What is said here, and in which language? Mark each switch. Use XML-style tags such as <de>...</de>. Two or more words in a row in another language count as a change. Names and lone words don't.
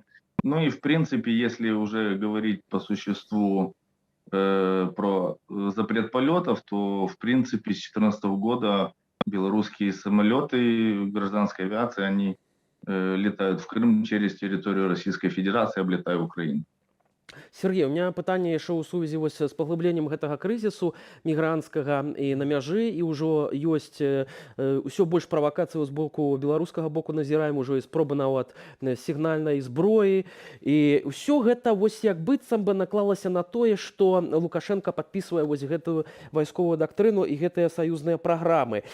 <ru>Ну и в принципе, если уже говорить по существу про запрет полетов, то в принципе с 2014 года белорусские самолеты гражданской авиации, они летают в Крым через территорию Российской Федерации, облетая Украину.</ru> <be>Сергей,</be> <ru>у меня</ru> <be>пытанне яшчэ ў сувязі вось з паглыбленнем гэтага крызісу мігранцкага і на мяжы, і ўжо ёсць усё больш правакацыяў з боку беларускага боку назіраем, ужо і спробы нават сігнальнай зброі. І ўсё гэта вось як быццам бы наклалася на тое, што Лукашенко падпісвае вось гэтую вайсковую дактрыну і гэтыя саюзныя праграмы.</be>